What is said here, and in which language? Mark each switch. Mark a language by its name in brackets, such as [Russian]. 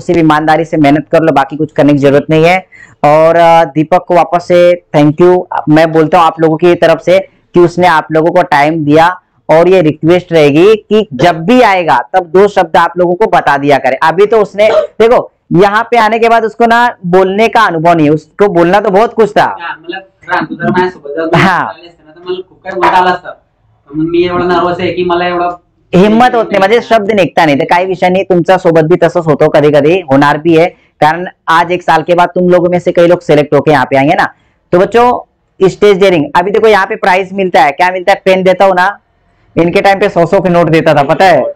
[Hindi] सिर्फ ईमानदारी से मेहनत कर लो, बाकी कुछ करने की जरूरत नहीं है. और दीपक को वापस से थैंक यू मैं बोलता हूँ आप लोगों की तरफ से कि उसने आप लोगों को टाइम दिया. और ये रिक्वेस्ट रहेगी कि जब भी आएगा तब 2 शब्द आप लोगों को बता दिया करे. अभी तो उसने देखो यहाँ पे आने के बाद उसको ना बोलने का अनुभव नहीं है. उसको बोलना तो बहुत कुछ था. हाँ [Marathi] मला खूप काही बोलता आलं असतं, पण मी एवढा नर्वस आहे की मला एवढं हिम्मत होत नाही, म्हणजे शब्द निघता नहीं, तो काही विषय नहीं, तुमचा सोबत भी तसंच होतो, [Hindi] कभी कभी होनार भी है, कारण आज 1 साल के बाद तुम लोगों में से कई लोग सिलेक्ट होके यहाँ पे आएंगे ना। तो बच्चों स्टेज डेयरिंग, अभी देखो यहाँ पे प्राइस मिलता है, क्या मिलता है, पेन देता हूँ ना, इनके टाइम पे 100-100 के नोट देता था, पता है,